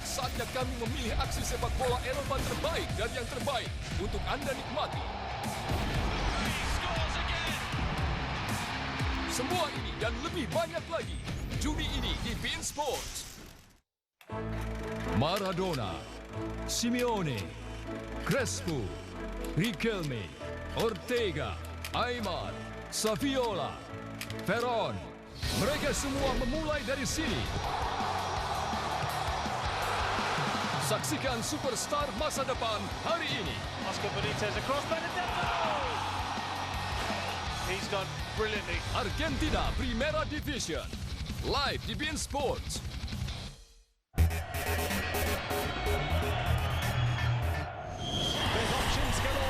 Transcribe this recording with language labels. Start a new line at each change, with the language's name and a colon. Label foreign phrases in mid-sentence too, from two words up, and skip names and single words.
Indonesian: Saatnya kami memilih aksi sepak bola Eropa terbaik dan yang terbaik untuk Anda nikmati. Semua ini dan lebih banyak lagi Juni ini di beIN Sports. Maradona, Simeone, Crespo, Riquelme, Ortega, Aymar, Saviola, Veron. Mereka semua memulai dari sini. Saksikan superstar masa depan hari ini.
English: Oscar Benitez across Benedetto. He's done brilliantly. Argentina Primera Division.
Indonesian: Live di beIN Sports.
English: There's options galore.